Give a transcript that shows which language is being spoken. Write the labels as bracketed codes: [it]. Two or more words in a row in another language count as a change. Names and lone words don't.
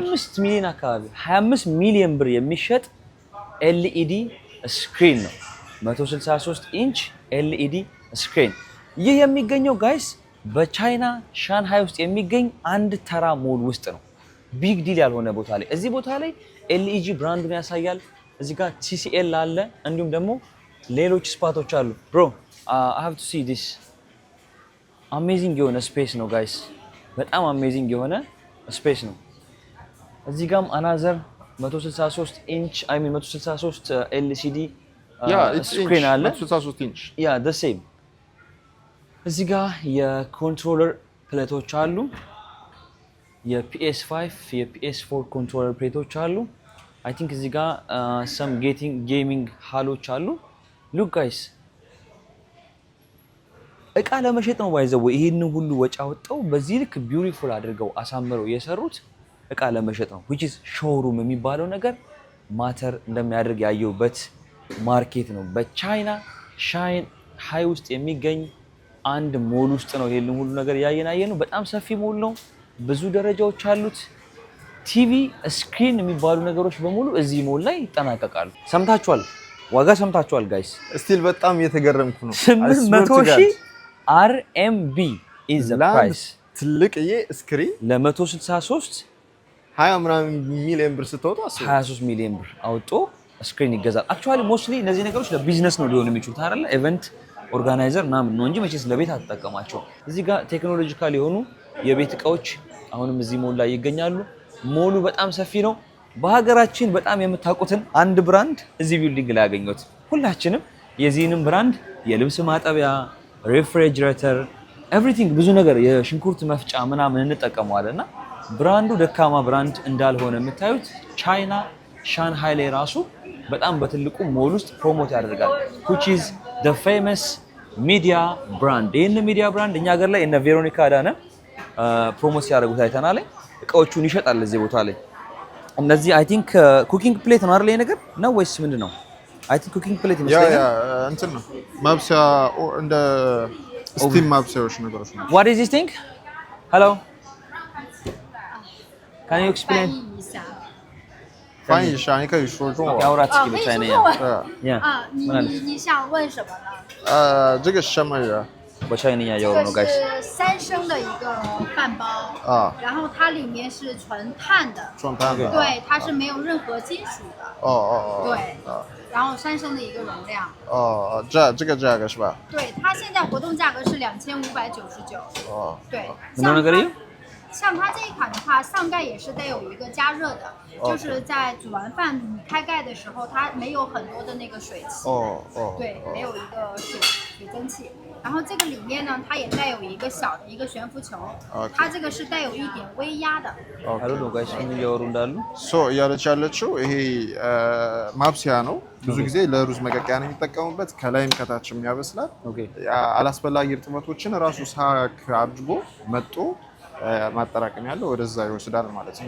[am] 25 ሚሊዮን አካባቢ 25 ሚሊዮን ብር የሚሸጥ [en] LED screen [am] ነው። 163 [en] inch LED screen። [am] ይህ የሚገኘው ጋይስ በቻይና ሻንሃይ ውስጥ የሚገኝ አንድ ተራ ሞል ውስጥ ነው። [en] big deal [am] ያልሆነ ቦታ ላይ እዚህ ቦታ ላይ ኤልኢጂ ብራንዱን ያሳያል። እዚህ ጋር TCL አለ፣ እንዲሁም ደግሞ ሌሎች ስፓቶች አሉ። ብሮ [en] I have to see this [am] አሜዚንግ የሆነ ስፔስ ነው ጋይስ፣ በጣም አሜዚንግ የሆነ ስፔስ ነው። እዚህ ጋርም [en] another 163 inch [am] 163 LCD ስክሪን አለ። 163 ኢንች ያ [en] the same። [am] እዚህ ጋር የኮንትሮለር ፕሌቶች አሉ። የPS5 የPS4 ኮንትሮለር ፕሌቶች አሉ። [en] I think [am] እዚህ ጋር [en] some gaming [am] ሃሎች አሉ። [en] look guys [am] እቃ ለመሸጥ ነው ባይዘው ይሄን ሁሉ ወጪ አወጣው በዚህ ልክ ቢዩቲፉል አድርገው አሳምረው የሰሩት እቃ ለመሸጥ ነው። [en] which is showroom [am] የሚባለው ነገር ማተር እንደሚያደርግ ያየውበት ማርኬት ነው። በቻይና ሻንሃይ ውስጥ የሚገኝ አንድ ሞል ውስጥ ነው ይሄን ሁሉ ነገር ያየነው። በጣም ሰፊ ሞል ነው። ብዙ ደረጃዎች አሉት። [en] TV screen [am] የሚባሉ ነገሮች በሙሉ እዚህ ሞል ላይ ይጠናቀቃሉ። ሰምታችኋል፣ ዋጋ ሰምታችኋል ጋይስ። ስቲል በጣም እየተገረምኩ ነው። [en] 800,000 RMB is the price። [am] ትልቅዬ ስክሪን ለ163 20 ምናምን ሚሊዮን ብር ስትወጣ 23 ሚሊዮን ብር አውጦ ስክሪን ይገዛል። [en] actually mostly [am] እነዚህ ነገሮች ለቢዝነስ ነው ሊሆኑ የሚችሉት አይደለ? [en] event organizer [am] ምናምን ነው እንጂ መቼስ ለቤት አትጠቀማቸው። እዚህ ጋር ቴክኖሎጂካል የሆኑ የቤት እቃዎች አሁንም እዚህ ሞል ላይ ይገኛሉ። ሞሉ በጣም ሰፊ ነው። በሀገራችን በጣም የምታውቁትን አንድ ብራንድ እዚህ ቢልዲንግ ላይ ያገኙት። ሁላችንም የዚህንም ብራንድ የልብስ ማጠቢያ፣ ሬፍሪጀሬተር፣ ኤቭሪቲንግ ብዙ ነገር የሽንኩርት መፍጫ ምናምን እንጠቀመዋለንና ብራንዱ ደካማ ብራንድ እንዳልሆነ የምታዩት ቻይና ሻንሃይ ላይ ራሱ በጣም በትልቁ ሞል ውስጥ ፕሮሞት ያደርጋል። [en] which is the famous media brand። [am] ይህን ሚዲያ ብራንድ እኛ ሀገር ላይ እነ ቬሮኒካ አዳነ ፕሮሞት ሲያደርጉት አይተናል። እቃዎቹን ይሸጣል እዚህ ቦታ ላይ። እነዚህ [en] I think cooking plate [am] ነው አይደል? ይሄ ነገር ነው ወይስ ምንድነው? [en] I think cooking plate [am] ይመስለኛል። ያ እንትን ነው ማብሰያ እንደ ስቲም ማብሰያዎች ነገሮች ነው። [en] What is this thing? Hello. Can you explain? [zh] 翻译上，你可以说中文。 [am] ያውራት እስኪ [zh] 可以 [am] በቻይና [zh] 说中文 [am] ያ [zh] 啊，你想问什么呢？这个什么人 [am] በቻይንኛ [zh] 这 [am] እያወሩ [zh] 个 [am] ነው ጋይስ [zh] 是三升的一个饭包啊？然后它里面是纯碳的，双碳的。对，它是没有任何金属的，哦哦哦。对啊然后3升的一个容量，哦，这个价格是吧？对，它现在活动价格是2599，哦。对， [am] ምንድነው ነገር እዩ [zh] 像它这一款的话，上盖也是带有一个加热的， 就是在煮完饭你开盖的时候，它没有很多的那个水汽，哦哦。对，没有一个水蒸气。然后这个里面呢，它也带有一个小的一个悬浮球， OK 它这个是带有一点微压的。 [am] አሉ ነው ጋይስ ምን እያወሩ እንዳሉ እያለች ያለችው ይሄ ማብሰያ ነው። ብዙ ጊዜ ለሩዝ መቀቀያ ነው የሚጠቀሙበት። ከላይም ከታችም ያበስላል። ኦኬ አላስፈላጊ እርጥበቶችን ራሱ ሳክ አድርጎ መጦ ማጠራቀም ያለው ወደዛ ይወስዳል ማለት ነው።